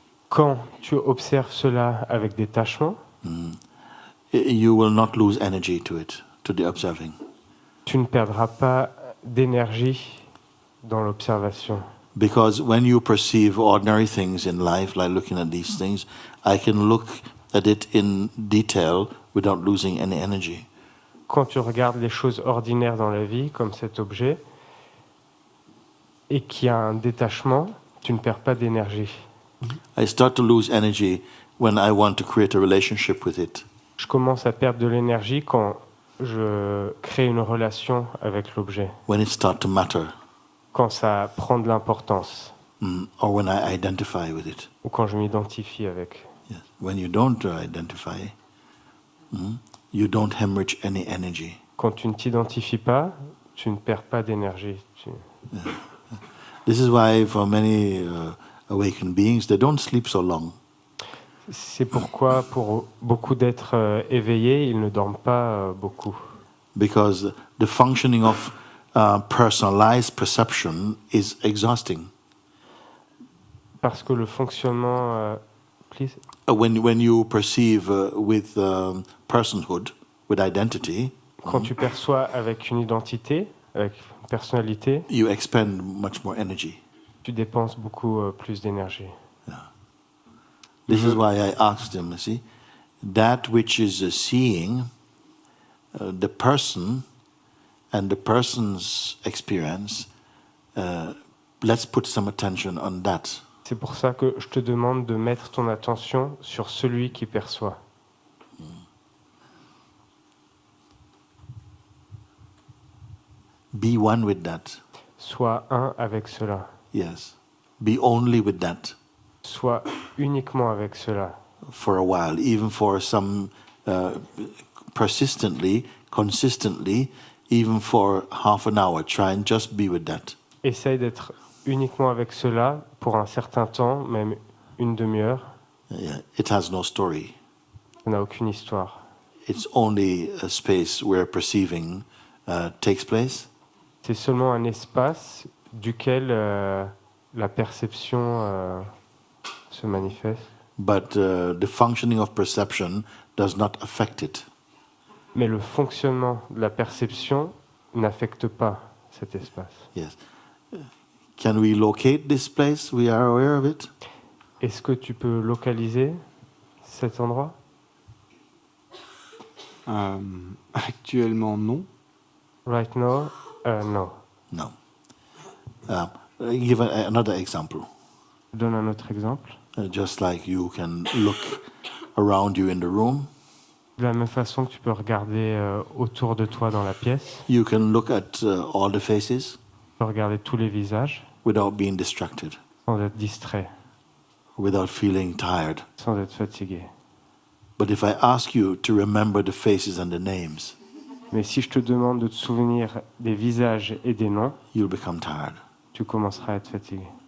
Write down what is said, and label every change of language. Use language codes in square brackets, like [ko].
[fr] quand tu observes cela avec détachement, [en] you will not lose energy to the observing. [fr] tu ne perdras pas d'énergie dans l'observation. [en] Because when you perceive ordinary things in life, like looking at these things, I can look at it in detail without losing any energy. [fr] Quand tu regardes les choses ordinaires dans la vie, comme cet objet, et qu'il y a un détachement, tu ne perds pas d'énergie. [en] I start to lose energy when I want to create a relationship with it. [fr] Je commence à perdre de l'énergie quand je crée une relation avec l'objet, [en] When it starts to matter, [fr] quand ça prend de l'importance, [en] or when I identify with it. [fr] ou quand je m'identifie avec. [en] Yes. When you don't identify, you don't hemorrhage any energy. [fr] Quand tu ne t'identifies pas, tu ne perds pas d'énergie. [en] This is why for many awakened beings, they don't sleep so long. [fr] C'est pourquoi, pour beaucoup d'êtres éveillés, ils ne dorment pas beaucoup. [en] Because the functioning of personalized perception is exhausting. [fr] Parce que le fonctionnement... [en] please? When you perceive with personhood, with identity, [fr] Quand tu perçois avec une identité, avec une personnalité, [en] you expend much more energy. [fr] tu dépenses beaucoup plus d'énergie. [en] This is why I asked him, see, that which is seeing the person and the person's experience, let's put some attention on that. [fr] C'est pour ça que je te demande de mettre ton attention sur celui qui perçoit. [en] Be one with that. [fr] Sois un avec cela. [en] Yes. Be only with that [fr] Sois uniquement avec cela. [en] for a while, even for some persistently, consistently, even for half an hour. Try and just be with that. [fr] Essaye d'être uniquement avec cela pour un certain temps, même une demi-heure. [en] Yeah. It has no story. [fr] Ça n'a aucune histoire. [en] It's only a space where perceiving takes place. [fr] C'est seulement un espace duquel la perception se manifeste. [en] But the functioning of perception does not affect it. [fr] Mais le fonctionnement de la perception n'affecte pas cet espace. [en] Yes. Can we locate this place? We are aware of it. [fr] Est-ce que tu peux localiser cet endroit? Actuellement, non. [en] Right now, no. No. Give another example. [fr] Je donne un autre exemple. [en] Just like you can look around you in the room, [fr] De la même façon que tu peux regarder autour de toi dans la pièce, [en] you can look at all the faces [fr] tu peux regarder tous les visages [en] without being distracted, [fr] sans être distrait, [en] without feeling tired. [fr] sans être fatigué. [en] But if I ask you to remember the faces and the names, [fr] Mais si je te demande de te souvenir des visages et des noms, [en] you'll become tired. [fr] tu commenceras à être fatigué.